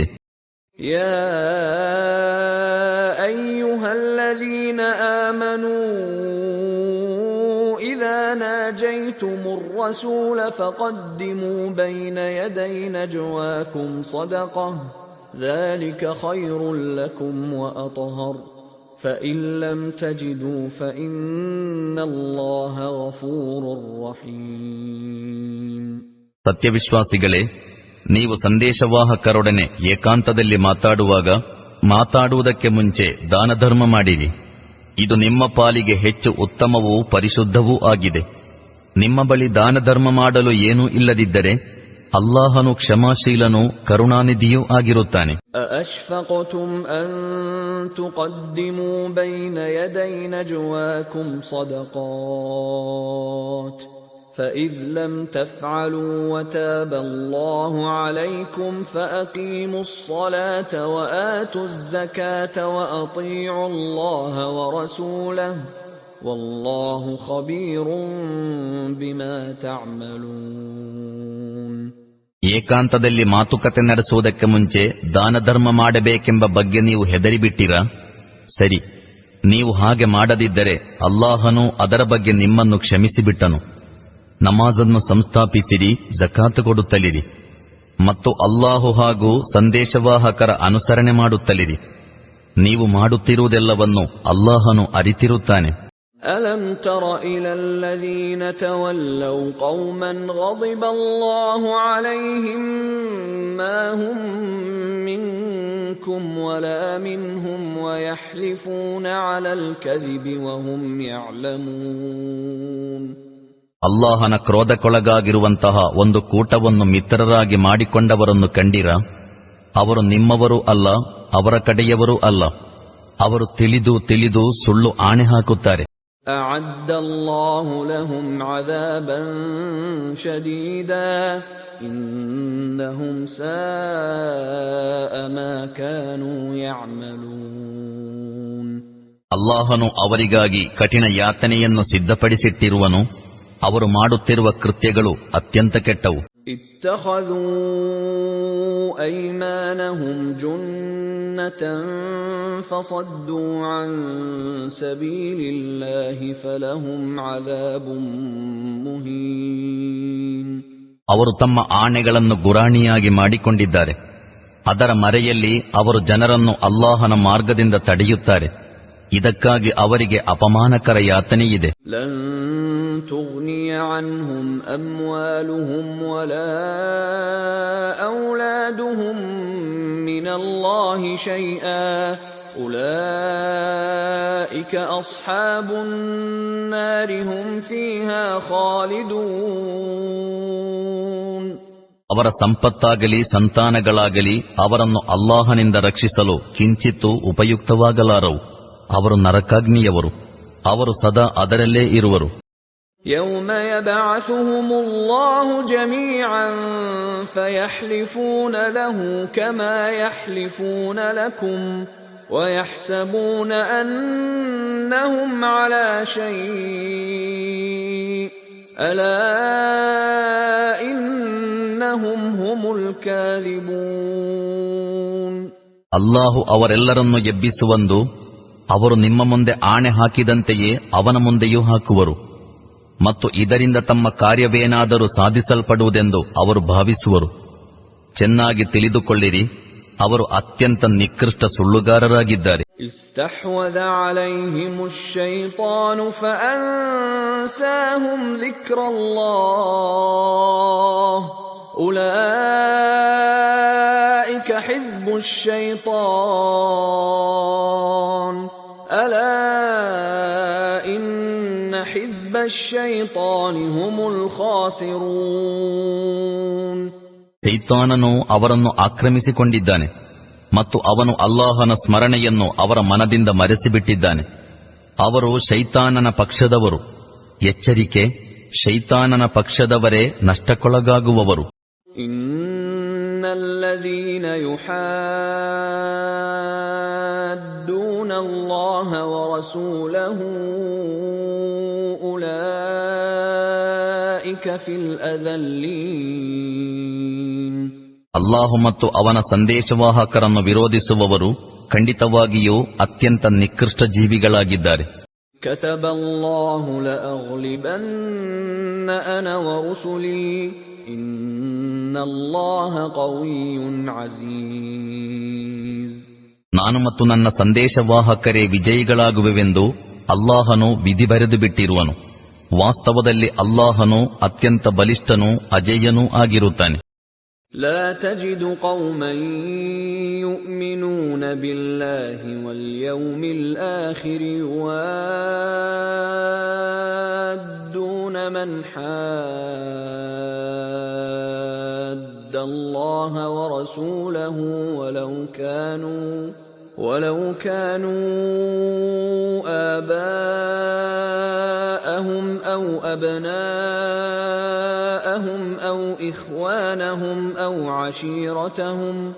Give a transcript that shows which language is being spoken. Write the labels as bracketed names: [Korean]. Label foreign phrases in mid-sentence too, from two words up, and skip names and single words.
[Arabic] يا أيها الذين آمنوا إذا ناجيتم الرسول فقدموا بين يدي نجواكم صدقة ذلك خير لكم وأطهر فإن لم تجدوا فإن الله غفور رحيم. [Kannada] ಸತ್ಯವಿಶ್ವಾಸಿಗಳೇ, ನೀವು ಸಂದೇಶವಾಹಕರೊಡನೆ ಏಕಾಂತದಲ್ಲಿ ಮಾತಾಡುವುದಕ್ಕೆ ಮುಂಚೆ ದಾನಧರ್ಮ ಮಾಡಿರಿ. ಇದು ನಿಮ್ಮ ಪಾಲಿಗೆ ಹೆಚ್ಚು ಉತ್ತಮವೂ ಪರಿಶುದ್ಧವೂ ಆಗಿದೆ. ನಿಮ್ಮ ಬಳಿ ದಾನಧರ್ಮ ಮಾಡಲು ಏನೂ ಇಲ್ಲದಿದ್ದರೆ ಅಲ್ಲಾಹನು ಕ್ಷಮಾಶೀಲನೂ ಕರುಣಾನಿಧಿಯೂ ಆಗಿರುತ್ತಾನೆ. [Arabic] أأشفقتم أن تقدموا بين يدي نجواكم صدقات فإذ لم تفعلوا وتاب الله عليكم فأقيموا الصلاة وآتوا الزكاة وأطيعوا الله ورسوله والله خبير بما تعملون. [Kannada] ಏಕಾಂತದಲ್ಲಿ ಮಾತುಕತೆ ನಡೆಸುವುದಕ್ಕೆ ಮುಂಚೆ ದಾನಧರ್ಮ ಮಾಡಬೇಕೆಂಬ ಬಗ್ಗೆ ನೀವು ಹೆದರಿಬಿಟ್ಟಿರಾ? ಸರಿ, ನೀವು ಹಾಗೆ ಮಾಡದಿದ್ದರೆ ಅಲ್ಲಾಹನು ಅದರ ಬಗ್ಗೆ ನಿಮ್ಮನ್ನು ಕ್ಷಮಿಸಿಬಿಟ್ಟನು. ನಮಾಜನ್ನು ಸಂಸ್ಥಾಪಿಸಿರಿ, ಜಕಾತ್ ಕೊಡುತ್ತಲಿರಿ ಮತ್ತು ಅಲ್ಲಾಹು ಹಾಗೂ ಸಂದೇಶವಾಹಕರ ಅನುಸರಣೆ ಮಾಡುತ್ತಲಿರಿ. ನೀವು ಮಾಡುತ್ತಿರುವುದೆಲ್ಲವನ್ನು ಅಲ್ಲಾಹನು ಅರಿತಿರುತ್ತಾನೆ. [Arabic] ألم تر إلى الذين تولوا قوما غضب الله عليهم ما هم منكم ولا منهم ويحلفون على الكذب وهم يعلمون. [Kannada] ಅಲ್ಲಾಹನ ಕ್ರೋಧಕ್ಕೊಳಗಾಗಿರುವಂತಹ ಒಂದು ಕೂಟವನ್ನು ಮಿತ್ರರಾಗಿ ಮಾಡಿಕೊಂಡವರನ್ನು ಕಂಡಿರಾ? ಅವರು ನಿಮ್ಮವರೂ ಅಲ್ಲ, ಅವರ ಕಡೆಯವರೂ ಅಲ್ಲ. ಅವರು ತಿಳಿದು ಸುಳ್ಳು ಆಣೆ ಹಾಕುತ್ತಾರೆ. [Arabic] أعد الله لهم عذابا شديدا إنهم ساء ما كانوا يعملون. [Kannada] ಅಲ್ಲಾಹನು ಅವರಿಗಾಗಿ ಕಠಿಣ ಯಾತನೆಯನ್ನು ಸಿದ್ಧಪಡಿಸಿಟ್ಟಿರುವನು. ಅವರು ಮಾಡುತ್ತಿರುವ ಕೃತ್ಯಗಳು ಅತ್ಯಂತ ಕೆಟ್ಟವು. [Arabic] اتخذوا أيمانهم جنة فصدوا عن سبيل الله فلهم عذاب مهين. [Kannada] ಅವರು ತಮ್ಮ ಆಣೆಗಳನ್ನು ಗುರಾಣಿಯಾಗಿ ಮಾಡಿಕೊಂಡಿದ್ದಾರೆ. ಅದರ ಮರೆಯಲ್ಲಿ ಅವರು ಜನರನ್ನು ಅಲ್ಲಾಹನ ಮಾರ್ಗದಿಂದ ತಡೆಯುತ್ತಾರೆ. ಇದಕ್ಕಾಗಿ ಅವರಿಗೆ ಅಪಮಾನಕರ ಯಾತನೆಯಿದೆ. [Arabic] لن تغني عنهم أموالهم ولا أولادهم من الله شيئا أولئك أصحاب النار هم فيها خالدون. [Kannada] ಅವರ ಸಂಪತ್ತಾಗಲಿ ಸಂತಾನಗಳಾಗಲಿ ಅವರನ್ನು ಅಲ್ಲಾಹನಿಂದ ರಕ್ಷಿಸಲು ಕಿಂಚಿತ್ತೂ ಉಪಯುಕ್ತವಾಗಲಾರವು. ಅವರು ನರಕಾಗ್ನಿಯವರು, ಅವರು ಸದಾ ಅದರಲ್ಲೇ ಇರುವರು. [Arabic] يوم يبعثهم الله جميعا فيحلفون له كما يحلفون لكم ويحسبون أنهم على شيء ألا إنهم هم الكاذبون. [Kannada] ಅಲ್ಲಾಹು ಅವರೆಲ್ಲರನ್ನು ಎಬ್ಬಿಸುವಂದು ಅವರು ನಿಮ್ಮ ಮುಂದೆ ಆಣೆ ಹಾಕಿದಂತೆಯೇ ಅವನ ಮುಂದೆಯೂ ಹಾಕುವರು ಮತ್ತು ಇದರಿಂದ ತಮ್ಮ ಕಾರ್ಯವೇನಾದರೂ ಸಾಧಿಸಲ್ಪಡುವುದೆಂದು ಅವರು ಭಾವಿಸುವರು. ಚೆನ್ನಾಗಿ ತಿಳಿದುಕೊಳ್ಳಿರಿ, ಅವರು ಅತ್ಯಂತ ನಿಕೃಷ್ಟ ಸುಳ್ಳುಗಾರರಾಗಿದ್ದಾರೆ. [Arabic] استحوذ عليهم الشيطان فأنساهم ذكر الله أولئك حزب الشيطان ألا إن حزب الشيطان هم الخاسرون. [Kannada] ಶೈತಾನನು ಅವರನ್ನು ಆಕ್ರಮಿಸಿಕೊಂಡಿದ್ದಾನೆ ಮತ್ತು ಅವನು ಅಲ್ಲಾಹನ ಸ್ಮರಣೆಯನ್ನು ಅವರ ಮನದಿಂದ ಮರೆಸಿಬಿಟ್ಟಿದ್ದಾನೆ. ಅವರು ಶೈತಾನನ ಪಕ್ಷದವರು. ಎಚ್ಚರಿಕೆ, ಶೈತಾನನ ಪಕ್ಷದವರೇ ನಷ್ಟಕ್ಕೊಳಗಾಗುವವರು. [Arabic] إن الذين يحادون الله ورسوله أولئك في الأذلين. [Kannada] ಅಲ್ಲಾಹು ಮತ್ತು ಅವನ ಸಂದೇಶವಾಹಕರನ್ನು ವಿರೋಧಿಸುವವರು ಖಂಡಿತವಾಗಿಯೂ ಅತ್ಯಂತ ನಿಕೃಷ್ಟ ಜೀವಿಗಳಾಗಿದ್ದಾರೆ. [Arabic] كتب الله لأغلبن أنا ورسلي إن الله قوي عزيز. [Kannada] ನಾನು ಮತ್ತು ನನ್ನ ಸಂದೇಶವಾಹಕರೇ ವಿಜಯಿಗಳಾಗುವೆವೆಂದು ಅಲ್ಲಾಹನು ವಿಧಿ ಬರೆದು ಬಿಟ್ಟಿರುವನು. ವಾಸ್ತವದಲ್ಲಿ ಅಲ್ಲಾಹನು ಅತ್ಯಂತ ಬಲಿಷ್ಠನೂ ಅಜೇಯನೂ ಆಗಿರುತ್ತಾನೆ. [Arabic] لا تجد قوما يؤمنون بالله واليوم الآخر يوادون من حاد الله ورسوله ولو كانوا آباءهم أو أبناءهم أو إخوانهم أو عشيرتهم